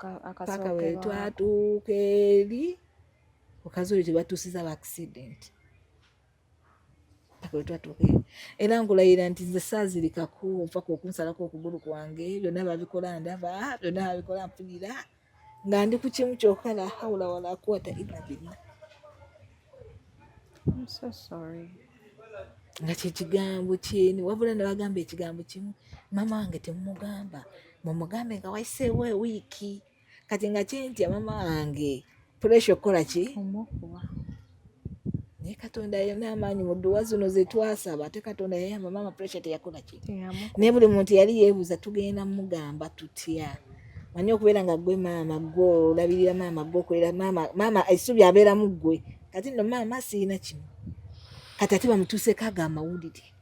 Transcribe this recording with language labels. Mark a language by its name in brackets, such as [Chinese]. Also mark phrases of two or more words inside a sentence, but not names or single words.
[Ganda] paka wetwatuuka eri okazi tebatuusiza ba accident paka wetwatuuka eri era nkulayira nti nze saazirikako mpaka okunsalako okugulu kwange byonna babikola ndaba byonna babikola mpulira nga ndi ku kimu kyokka [Arabic] لا حول ولا قوة إلا بالله [Ganda] nga kyekigambo kyeni wabula ne bagamba ekigambo kimu mama wange temumugamba mumugambe nga wayiseewo ewiiki kati nga kyentya mama wange puresha okukola ki naye Katonda yonna amaanyi mu dduwa zino ze twasaba ate Katonda yayamba mama puresha teyakola ki naye buli muntu yali yeebuuza tugenda mugamba tutya manyi okubeera nga gwe maama gwe olabirira maama gwe okolera maama essubi abeeramu ggwe kati nno maama siina kino kati ate bamutuuseeko ago amawulire